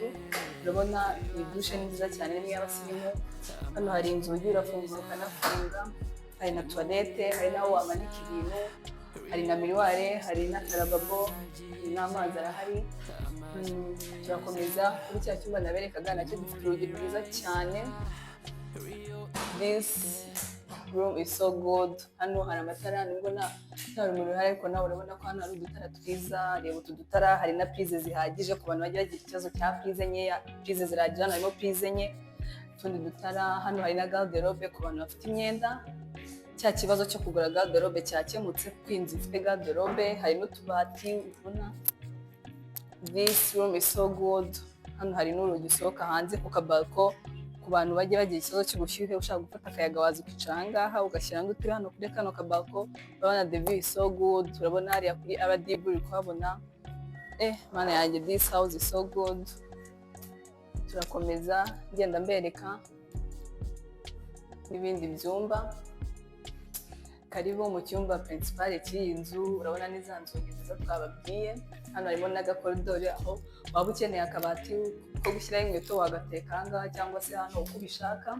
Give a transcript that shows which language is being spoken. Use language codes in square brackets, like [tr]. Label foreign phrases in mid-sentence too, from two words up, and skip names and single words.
[rw] Urabona iyi dushe ni nziza cyane ni iy'abasirimu. Hano hari inzugi urafungura ukanafunga, hari na toilette, hari n'aho wamanika ibintu, hari na miroire, hari n'akarababo, hari n'amazi arahari. Turakomeza kuri cya cyumba naberekaga nacyo gifite urugi rwiza cyane. [en] This room is so good. [rw] Hano hari amatara nubwo nta rumuri ruhari ariko nawe urabona ko hano hari udutara twiza. Reba utu dutara, hari na prize zihagije ku bantu bagira ikibazo cya prize nkeya. Prize zirahagije, hano harimo prize nke. Utundi dutara, hano hari na garde-robe ku bantu bafite imyenda. Cya kibazo cyo kugura garde-robe cyakemutse kuko inzu ifite garde-robe. Hari n'utubati ubona. [en] This room is so good. [rw] Hano hari n'urugi usohoka hanze ku kabalko ku bantu bajya bagira ikibazo cy'ubushyuhe ushaka gufata akayaga waza ukicara aha ngaha ugashyira ngo uturi hano kuri kano kabalko. [en] Urabona the view is so good. [rw] Urabona hariya kuri RDB uri kuhabona. Mana yanjye, [en] this house is so good. [rw] Turakomeza ngenda mbereka n'ibindi byumba. Karibu mu cyumba principal cy'iyi nzu. Urabona ni za nzugi nziza twababwiye. Hano harimo n'agakoridori aho waba ukeneye akabati ko gushyiraho inkweto wagateka aha ngaha cyangwa se hano uko ubishaka.